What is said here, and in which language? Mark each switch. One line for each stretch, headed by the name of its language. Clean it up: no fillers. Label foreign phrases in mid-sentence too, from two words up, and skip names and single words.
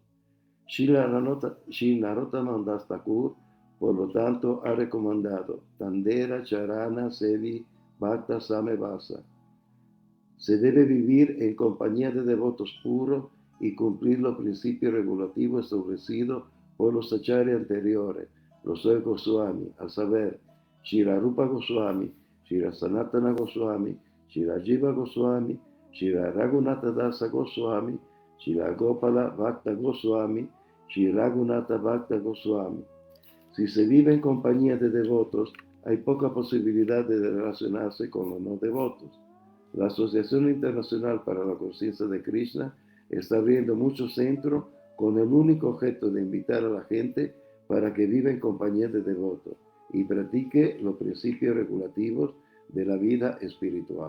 Spanish: Srila Narottama Das Thakur, por lo tanto, ha recomendado
Bangla: Tandera Charana Sevi Bhakta Samevasa.
Spanish: Se debe vivir en compañía de devotos puros y cumplir los principios regulativos establecidos por los acharyas anteriores, los 6 Goswami, a saber, Srila Rupa Goswami, Srila Sanatana Goswami, Srila Jiva Goswami, Srila Raghunatha Dasa Goswami, Srila Gopala Bhakta Goswami, Srila Raghunatha Bhakta Goswami. Si se vive en compañía de devotos, hay poca posibilidad de relacionarse con los no devotos. La Asociación Internacional para la Conciencia de Krishna está abriendo muchos centros con el único objeto de invitar a la gente para que viva en compañía de devotos y practique los principios regulativos de la vida espiritual.